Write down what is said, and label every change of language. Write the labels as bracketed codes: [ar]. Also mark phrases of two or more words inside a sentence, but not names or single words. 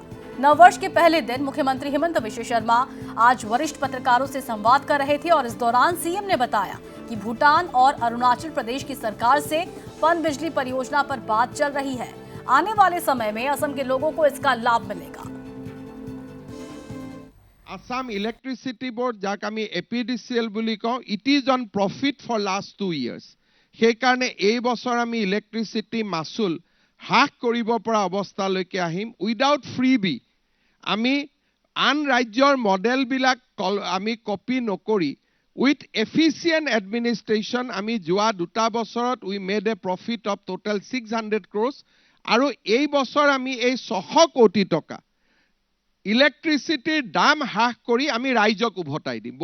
[hi] नववर्ष के पहले दिन मुख्यमंत्री हेमंत बिस्वा शर्मा आज वरिष्ठ पत्रकारों से संवाद कर रहे थे और इस दौरान सीएम ने बताया कि भूटान और अरुणाचल प्रदेश की सरकार से पन बिजली परियोजना पर बात चल रही है। आने वाले समय में असम के लोगों को इसका लाभ मिलेगा। [en] Assam Electricity Board [as] যাক আমি এপিডিসিএল বুলি কওঁ, [en] it is on profit for last 2 years. [as] সেইকাৰণে এই বছৰ আমি ইলেক্ট্ৰিচিটি মাচুল হ্ৰাস কৰিব পৰা অৱস্থালৈকে আহিম [en] without freebie. [as] আমি আন ৰাজ্যৰ মডেলবিলাক আমি কপি নকৰি [en] with efficient administration [as] আমি যোৱা 2 বছৰত [en] we made a profit of total 600 crores [as] আৰু এই বছৰ আমি এই 600 কোটি টকা ইলেক্ট্ৰিচিটিৰ দাম হ্ৰাস কৰি আমি ৰাইজক উভতাই দিম।